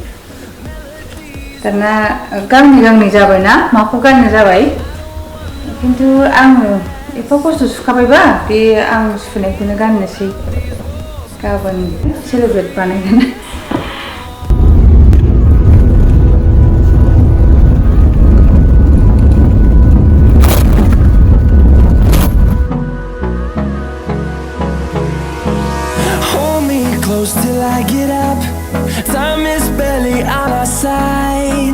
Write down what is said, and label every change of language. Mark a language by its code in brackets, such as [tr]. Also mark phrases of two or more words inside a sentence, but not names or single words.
[brx] दाना गांनै जाबायना माखौ गाननो जाबाय खिन्थु आङो एफा खस्थ' सुखाबायबा बे आं सुनायखौनो गाननोसै गाबोन सेलेब्रेट बानायगोन [en] Till I get up, time is barely on our side.